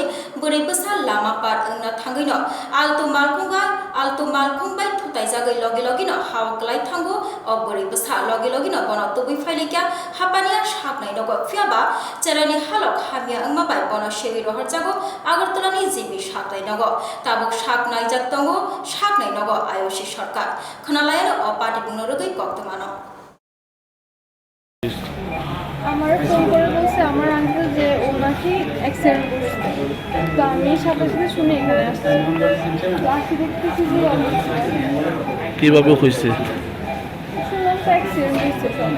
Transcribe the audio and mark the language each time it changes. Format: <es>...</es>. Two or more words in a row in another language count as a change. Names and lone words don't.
<trp>बोरै बसा लामा पार अंगना थांगैनो आलतो मालखं बाय थुताय जागै लगे लगेनो हावक्लाय थांगो अ बोरै बसा लगे लगेनो बन तुबै फाइलेक्या हापानिया साबनाय नगो फियाबा चेरानि हालक हामिया अंगमाबाय बन शेवि रहर जागो आगरतलानि जिबि साबनाय नगो ताबुक साबनाय जाग दंगो साबनाय नगो आयुषि सरकार खोनालायानो अ पार्टी बुंनो रगै कक्तमानो</trp> <bn>আমার ফোন করে বলছে আমার আঙ্কেল যে ও নাকি অ্যাক্সিডেন্ট করছে। তো আমি সাথে শুনে এখানে আসছি। তো আসি দেখতেছি যে অবস্থা কিভাবে হয়েছে? শুনলাম তো অ্যাক্সিডেন্ট হয়েছে সকালে।</bn>